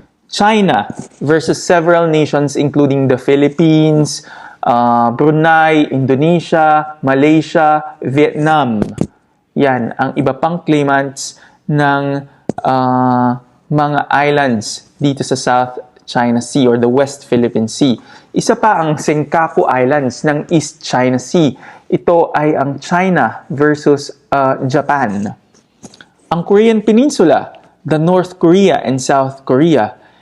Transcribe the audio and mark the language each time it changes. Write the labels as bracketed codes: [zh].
[en] China versus several nations including the Philippines, Brunei, Indonesia, Malaysia, Vietnam. [tl] Yan ang iba pang claimants ng mga islands dito sa South China Sea or the West Philippine Sea. Isa pa ang Senkaku Islands ng East China Sea. Ito ay ang China versus Japan. [en] Ang Korean Peninsula, the North Korea and South Korea.